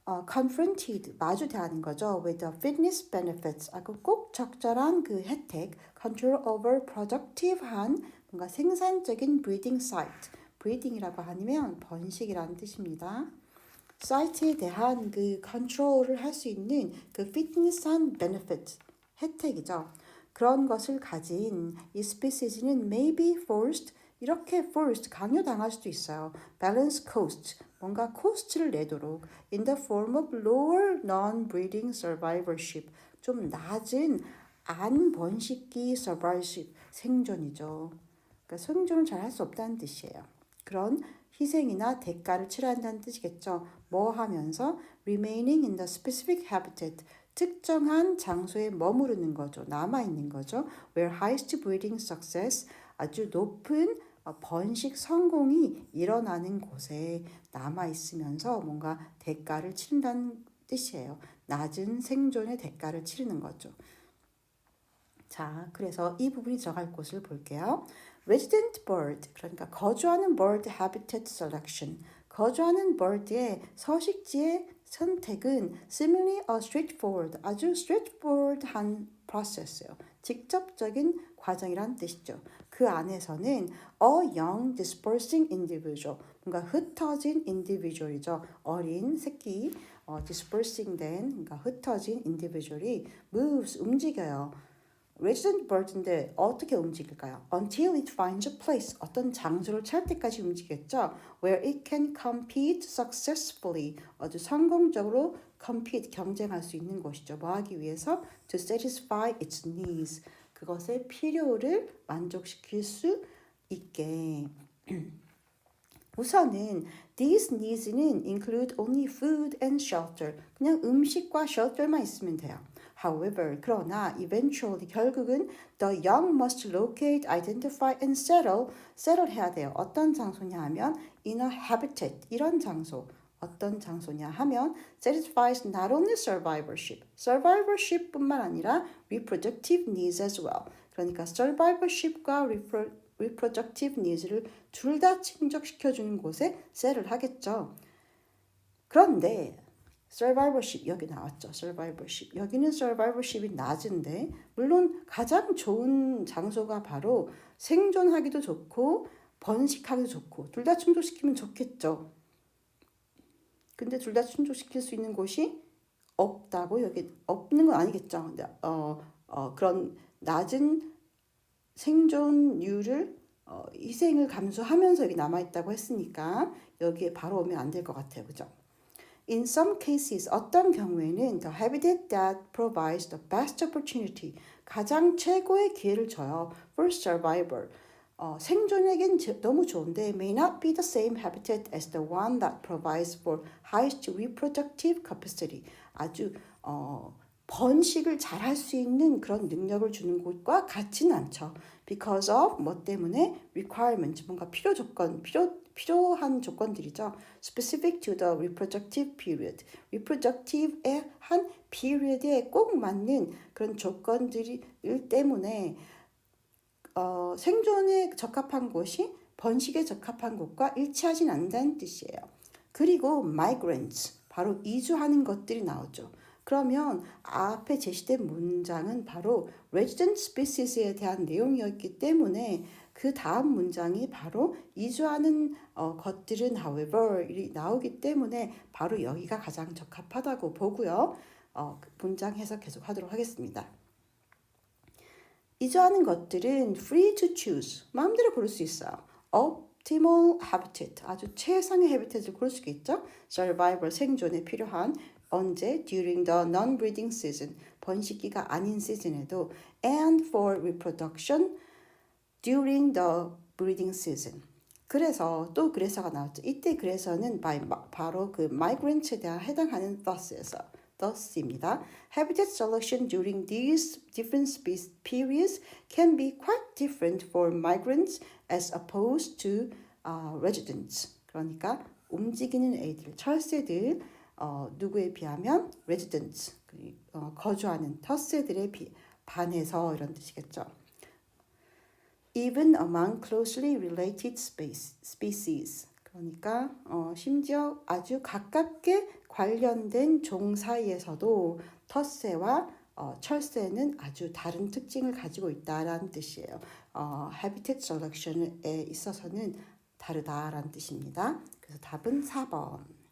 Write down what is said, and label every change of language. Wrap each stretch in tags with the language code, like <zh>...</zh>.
<ko>confronted 마주 대하는 거죠.</ko> <en>with the fitness benefits</en> <ko>꼭 적절한 그 혜택</ko> <en>control over productive</en> <ko>한 뭔가 생산적인</ko> <en>breeding site</en> <ko>breeding이라고 하면 번식이라는 뜻입니다. 사이트에 대한 그 컨트롤을 할 수 있는 그 fitness한 benefit 혜택이죠. 그런 것을 가진 이 species는</ko> <en>may be forced</en> <ko>이렇게 forced 강요당할 수도 있어요.</ko> <en>balance cost</en> <ko>뭔가 코스트를 내도록</ko> <en>in the form of lower non-breeding survivorship</en> <ko>좀 낮은 안 번식기</ko> <en>survivorship</en> <ko>생존이죠. 그러니까 생존을 잘 할 수 없다는 뜻이에요. 그런 희생이나 대가를 치러야 한다는 뜻이겠죠. 뭐 하면서</ko> <en>remaining in the specific habitat</en> <ko>특정한 장소에 머무르는 거죠. 남아있는 거죠.</ko> <en>where highest breeding success</en> <ko>아주 높은 번식 성공이 일어나는 곳에 남아있으면서 뭔가 대가를 치른다는 뜻이에요. 낮은 생존의 대가를 치르는 거죠. 자, 그래서 이 부분이 들어갈 곳을 볼게요. resident bird, 그러니까 거주하는 bird habitat selection. 거주하는 bird의 서식지의 선택은</ko> <en>similarly a straightforward,</en> <ko>아주 straightforward한 process예요. 직접적인 과정이란 뜻이죠. 그 안에서는</ko> <en>a young dispersing individual,</en> <ko>뭔가 흩어진 individual이죠. 어린 새끼, dispersing 된, 그러니까 흩어진 individual이 moves, 움직여요. resident bird인데 어떻게 움직일까요?</ko> <en>Until it finds a place,</en> <ko>어떤 장소를 찾을 때까지 움직였죠.</ko> <en>Where it can compete successfully,</en> <ko>아주 성공적으로 compete, 경쟁할 수 있는 곳이죠. 뭐 하기 위해서?</ko> <en>To satisfy its needs,</en> <ko>그것의 필요를 만족시킬 수 있게. 우선은</ko> <en>these needs는 include only food and shelter.</en> <ko>그냥 음식과 shelter만 있으면 돼요.</ko> <en>However,</en> <ko>그러나</ko> <en>eventually</en> <ko>결국은</ko> <en>the young must locate, identify and settle</en> <ko>해야 돼요. 어떤 장소냐 하면</ko> <en>in a habitat,</en> <ko>이런 장소. 어떤 장소냐 하면</ko> <en>satisfies not only survivorship뿐만 아니라 reproductive needs as well.</en> <ko>그러니까 survivorship과</ko> <en>reproductive needs</en> <ko>를 둘 다 충족시켜주는 곳에 settle 하겠죠. 그런데 survivorship 여기 나왔죠. survivorship 여기는 survivorship이 낮은데 물론 가장 좋은 장소가 바로 생존하기도 좋고 번식하기도 좋고 둘 다 충족시키면 좋겠죠. 근데 둘 다 충족시킬 수 있는 곳이 없다고 여기 없는 건 아니겠죠. 근데 그런 낮은 생존율을 희생을 감수하면서 여기 남아있다고 했으니까 여기에 바로 오면 안 될 것 같아요. 그죠?</ko> <en>In some cases,</en> <ko>어떤 경우에는</ko> <en>the habitat that provides the best opportunity,</en> <ko>가장 최고의 기회를 줘요.</ko> <en>For survival,</en> <ko>생존에겐 너무 좋은데</ko> <en>may not be the same habitat as the one that provides for highest reproductive capacity.</en> <ko>아주 번식을 잘할 수 있는 그런 능력을 주는 곳과 같지는 않죠.</ko> <en>Because of</en> <ko>뭐 때문에 requirement 뭔가 필요한 조건들이죠.</ko> <en>Specific to the reproductive period.</en> <ko>reproductive의 한 period에 꼭 맞는 그런 조건들 때문에 생존에 적합한 곳이 번식에 적합한 곳과 일치하진 않는다는 뜻이에요. 그리고 migrants, 바로 이주하는 것들이 나오죠. 그러면 앞에 제시된 문장은 바로 resident species에 대한 내용이었기 때문에 그 다음 문장이 바로 이주하는 것들은 however이 나오기 때문에 바로 여기가 가장 적합하다고 보고요. 문장 해석 계속 하도록 하겠습니다. 이주하는 것들은</ko> <en>free to choose,</en> <ko>마음대로 고를 수 있어요.</ko> <en>optimal habitat,</en> <ko>아주 최상의 habitat을 고를 수 있겠죠. survival, 생존에 필요한 언제?</ko> <en>during the non-breeding season,</en> <ko>번식기가 아닌 시즌에도</ko> <en>and for reproduction during the breeding season.</en> <ko>그래서 또 그래서가 나왔죠. 이때 그래서는 바로 그 migrant에 대한 해당하는 thus입니다.</ko> <en>Habitat selection during these different periods can be quite different for migrants as opposed to residents.</en> <ko>그러니까 움직이는 애들, 철새들 누구에 비하면 residents, 거주하는 텃새들에 반해서 이런 뜻이겠죠.</ko> <en>Even among closely related species.</en> <ko>그러니까 심지어 아주 가깝게 관련된 종 사이에서도 텃새와 철새는 아주 다른 특징을 가지고 있다라는 뜻이에요. habitat selection에 있어서는 다르다라는 뜻입니다. 그래서 답은 4번.</ko>